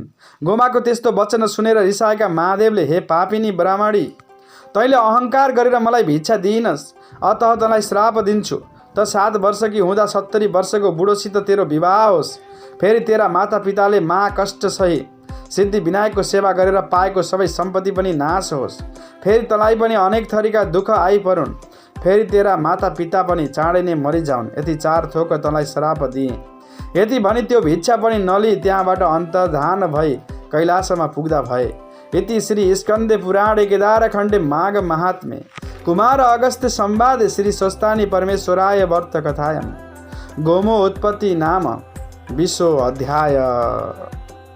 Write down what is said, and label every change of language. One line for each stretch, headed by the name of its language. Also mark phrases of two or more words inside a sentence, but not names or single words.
Nepali: गोमाको त्यस्तो वचन सुनेर रिसाएका महादेवले, हे पापिनी ब्राह्मणी, तैँले अहङ्कार गरेर मलाई भिक्षा दिइनस्, अतः तँलाई श्राप दिन्छु, त 7 वर्षकी हुँदा 70 वर्षको बुढोसित तेरो विवाह होस्, फेरि तेरा माता पिताले कष्ट सही सिद्धिविनायकको सेवा गरेर पाएको सबै सम्पत्ति पनि नाश होस्, फेरि तँलाई पनि अनेक थरीका दुःख आइपरुन्, फेरि तेरा माता पिता पनि चाँडै नै मरिजाउन्, यति 4 थोक तँलाई श्राप दिएँ। यति भनी त्यो भिक्षा पनि नलिई त्यहाँबाट अन्तर्धान भई कैलाशमा पुग्दा भए।
Sanskrit: इति श्री स्कन्दे पुराणे केदारखण्डे माघ महात्म्ये कुमार अगस्त्य संवादे श्री स्वस्तानि परमेश्वराय वर्त कथायां गोमो उत्पत्ति नाम 20 अध्याय।